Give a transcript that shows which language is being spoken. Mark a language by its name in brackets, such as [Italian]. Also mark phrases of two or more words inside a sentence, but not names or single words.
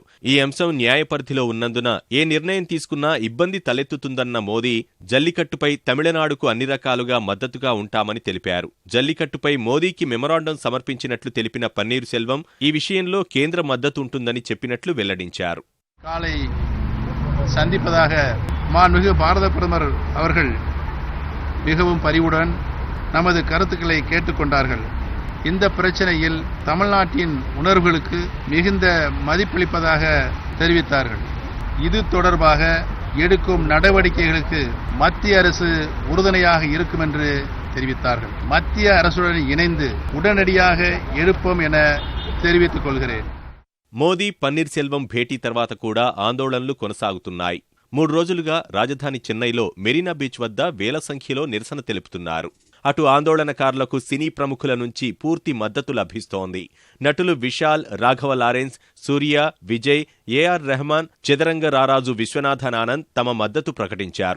[Telugu] ఈ అంశం న్యాయ పరిధిలో ఉన్నందున ఏ నిర్ణయం తీసుకున్నా ఇబ్బంది తలెత్తుతుందన్న మోదీ జల్లికట్టుపై తమిళనాడుకు అన్ని రకాలుగా మద్దతుగా ఉంటామని తెలిపారు. జల్లికట్టుపై మోదీకి మెమొరాండం సమర్పించినట్లు తెలిపిన పన్నీర్ సెల్వం ఈ విషయంలో కేంద్ర మద్దతు ఉంటుందని చెప్పినట్లు వెల్లడించారు. [Tamil] காலை சந்திப்பதாக மாண்புமிகு பாரத பிரதமர் அவர்கள் மிகவும் பரிவுடன் நமது கருத்துக்களை கேட்டுக்கொண்டார்கள். இந்த பிரச்சனையில் தமிழ்நாட்டின் உணர்வுகளுக்கு மிகுந்த மதிப்பளிப்பதாக தெரிவித்தார்கள். இது தொடர்பாக எடுக்கும் நடவடிக்கைகளுக்கு மத்திய அரசு உறுதுணையாக இருக்கும் என்று தெரிவித்தார்கள். மத்திய அரசுடன் இணைந்து உடனடியாக எடுப்போம் என தெரிவித்துக் கொள்கிறேன். [Telugu] మోదీ, పన్నీర్ సెల్వం భేటీ తర్వాత కూడా ఆందోళనలు కొనసాగుతున్నాయి. 3 రోజులుగా రాజధాని చెన్నైలో మెరీనా బీచ్ వద్ద వేల సంఖ్యలో నిరసన తెలుపుతున్నారు. అటు ఆందోళనకారులకు సినీ ప్రముఖుల నుంచి పూర్తి మద్దతు లభిస్తోంది. నటులు విశాల్, రాఘవ లారెన్స్, సూర్య, విజయ్, ఏఆర్ రెహమాన్, చదరంగ రారాజు విశ్వనాథన్ ఆనంద్ తమ మద్దతు ప్రకటించారు.